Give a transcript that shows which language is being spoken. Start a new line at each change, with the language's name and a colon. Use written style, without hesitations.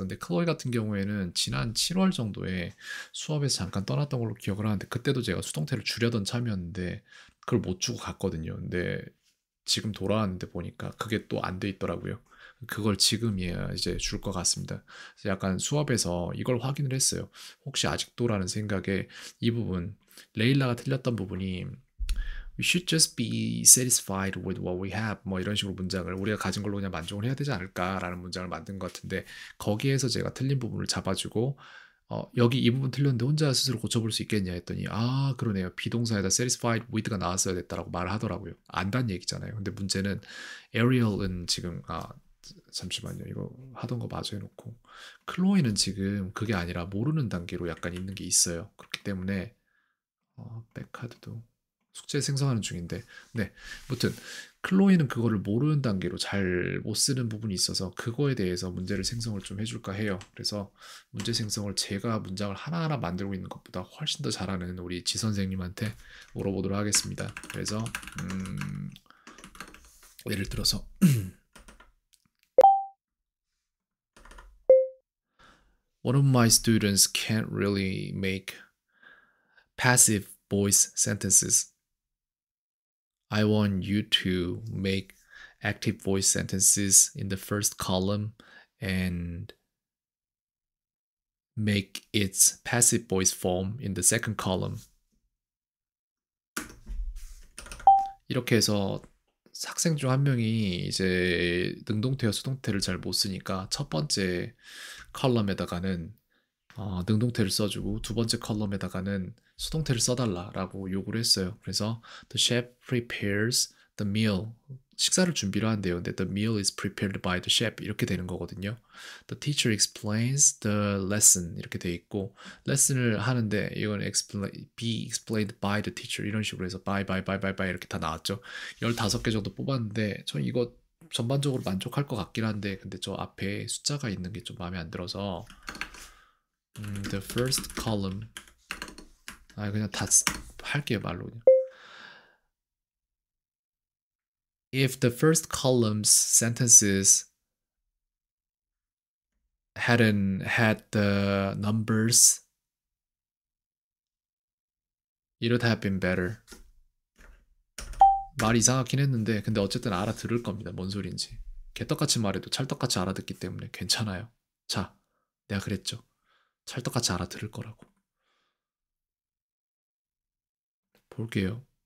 Korean: 근데 클로이 같은 경우에는 지난 7월 정도에 수업에서 잠깐 떠났던 걸로 기억을 하는데 그때도 제가 수동태를 주려던 참이었는데 그걸 못 주고 갔거든요. 근데 지금 돌아왔는데 보니까 그게 또 안 돼 있더라고요. 그걸 지금이야 이제 줄 것 같습니다. 그래서 약간 수업에서 이걸 확인을 했어요. 혹시 아직도라는 생각에 이 부분 레일라가 틀렸던 부분이
English: We should just be satisfied with what we have.
Korean: 뭐 이런 식으로 문장을 우리가 가진 걸로 그냥 만족을 해야 되지 않을까라는 문장을 만든 것 같은데 거기에서 제가 틀린 부분을 잡아주고 여기 이 부분 틀렸는데 혼자 스스로 고쳐볼 수 있겠냐 했더니 아 그러네요. 비동사에다
English: satisfied with
Korean: 가 나왔어야 됐다라고 말을 하더라고요. 안단 얘기잖아요. 근데 문제는 Ariel은 지금 잠시만요. 이거 하던 거 마저 해놓고 클로이는 지금 그게 아니라 모르는 단계로 약간 있는 게 있어요. 그렇기 때문에 백카드도 숙제 생성하는 중인데 네 무튼 클로이는 그거를 모르는 단계로 잘 못 쓰는 부분이 있어서 그거에 대해서 문제를 생성을 좀 해줄까 해요. 그래서 문제 생성을 제가 문장을 하나하나 만들고 있는 것보다 훨씬 더 잘하는 우리 지 선생님한테 물어보도록 하겠습니다. 그래서 예를 들어서
English: One of my students can't really make passive voice sentences. I want you to make active voice sentences in the first column and make its passive voice form in the second column.
Korean: 이렇게 해서 학생 중 한 명이 이제 능동태와 수동태를 잘 못 쓰니까 첫 번째 컬럼에다가는 능동태를 써주고 두 번째 컬럼에다가는 수동태를 써달라라고 요구를 했어요. 그래서
English: the chef prepares the meal.
Korean: 식사를 준비를 한대요. 근데
English: the meal is prepared by the chef
Korean: 이렇게 되는 거거든요.
English: The teacher explains the lesson
Korean: 이렇게 돼 있고 lesson을 하는데 이건
English: be explained by the teacher
Korean: 이런 식으로 해서 by 이렇게 다 나왔죠. 15개 정도 뽑았는데 전 이거 전반적으로 만족할 것 같긴 한데 근데 저 앞에 숫자가 있는 게 좀 마음에 안 들어서
English: the first column
Korean: 그냥 다 할게요 말로 그냥.
English: If the first column's sentences hadn't had the numbers, it would have been better.
Korean: 말이 이상하긴 했는데 근데 어쨌든 알아들을 겁니다. 뭔 소리인지. 개떡같이 말해도 찰떡같이 알아듣기 때문에 괜찮아요. 자, 내가 그랬죠. 찰떡같이 알아들을 거라고. 볼게요.